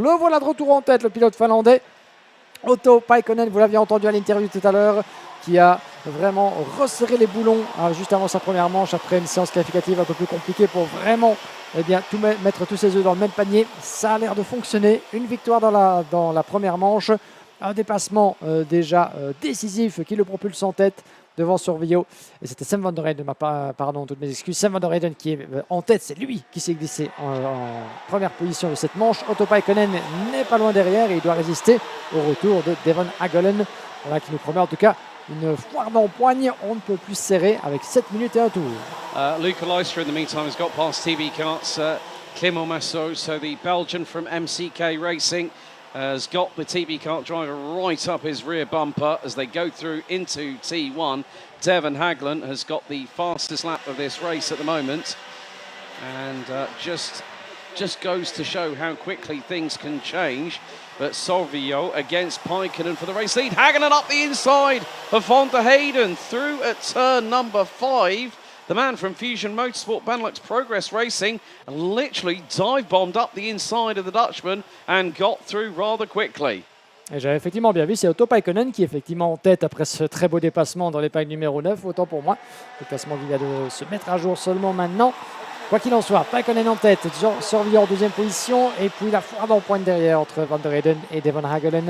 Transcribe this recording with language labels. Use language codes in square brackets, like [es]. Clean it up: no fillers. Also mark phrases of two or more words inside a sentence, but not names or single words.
[fr] Le voilà de retour en tête, le pilote finlandais. Otto Paikkonen, vous l'aviez entendu à l'interview tout à l'heure, qui a vraiment resserré les boulons juste avant sa première manche, après une séance qualificative un peu plus compliquée pour vraiment mettre tous ses œufs dans le même panier. Ça a l'air de fonctionner. Une victoire dans la première manche, un dépassement déjà décisif qui le propulse en tête devant Sorvillo. Et c'était Sam Van der Heyden, pardon, toutes mes excuses. Sam Van der Heyden qui est en tête, c'est lui qui s'est glissé en première position de cette manche. Otto Paikkonen n'est pas loin derrière et il doit résister au retour de Devon Hagelin. Voilà qui nous promet en tout cas une foire d'empoigne, on ne peut plus serrer avec 7 minutes et un tour. [en] Luca Leicester in the meantime has got past TB Karts, Clément Massot, so the Belgian from MCK Racing has got the TB Kart driver right up his rear bumper as they go through into T1. Devon Hagelin has got the fastest lap of this race at the moment, and just goes to show how quickly things can change. But Sorvillo against Paikkonen for the race lead. Hagelin up the inside of Van der Heyden through at turn number 5. The man from Fusion Motorsport Benelux Progress Racing literally dive-bombed up the inside of the Dutchman and got through rather quickly. [fr] Et j'avais effectivement bien vu, c'est Otto Paikkonen qui est effectivement en tête après ce très beau dépassement dans l'épingle numéro 9, autant pour moi. Dépassement qui vient de se mettre à jour seulement maintenant. Quoi qu'il en soit, Paikkonen en tête, Sorvillo en 2e position, et puis la foire d'empoigne derrière entre Van der Heyden et Devon Hagelin.